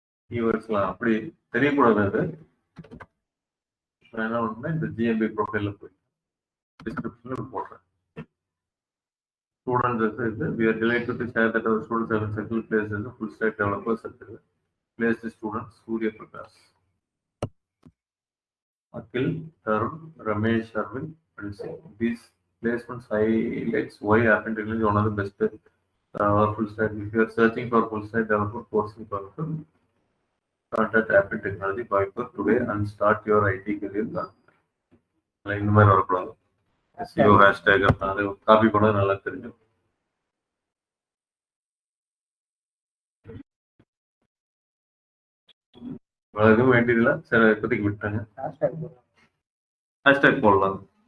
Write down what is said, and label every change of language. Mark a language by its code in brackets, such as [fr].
[ta] கீவேர்ட்ஸ்லாம் அப்படி தெரியக்கூடாது. என்ன பண்ணுறேன், இந்த GMB ப்ரொஃபைலில் போய் டிஸ்கிரிப்ஷனில் போடுறேன். ஸ்டூடெண்ட்ஸ் இது [en] we are delighted to share that our students have successfully placed as a full stack developers at the placed students Surya Prakash, Akhil, Tarun, Ramesh, Arvind, and these placements highlights why App Intelligence is one of the best full stack. If you are searching for full stack developer courses, contact App Technology Viper today and start your IT career. [ta] இந்த மாதிரி வரக்கூடாது. SEO hashtag அது copy பண்ணது நல்லா தெரியும். எதுவும் வேண்டியதில்லை. சரி, இப்போதைக்கு விட்டாங்க. ஹேஷ்டேக் போடலாம்.